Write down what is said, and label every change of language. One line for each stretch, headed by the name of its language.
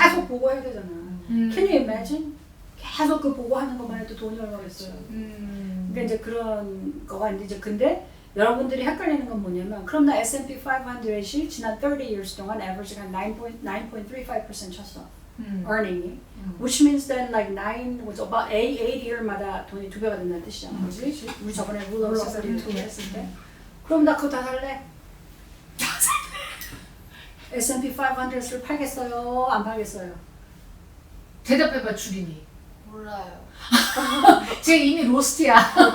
Korean: 계속 보고 해야 되잖아.
English: Can you imagine?
Korean: 계속 그 보고 하는 것만 해도 돈이 얼마겠어요. 그러니까 이제 그런 거가 이제 근데 여러분들이 헷갈리는 건 뭐냐면 그럼 나 S&P 500이 지난 30 years 동안 average 한 9.35% 쳤어. earning이.
English: Which means then like 9 was about 8 year마다
Korean: 돈이 2배가 된다는 뜻이잖아. 그렇지? 우리 저번에 rule of 72 했을 때. 그럼 나 그거 다 살래? S&P 500을 팔겠어요? 안 팔겠어요? 대답해봐 주린이. 몰라요. 쟤 이미 로스트야.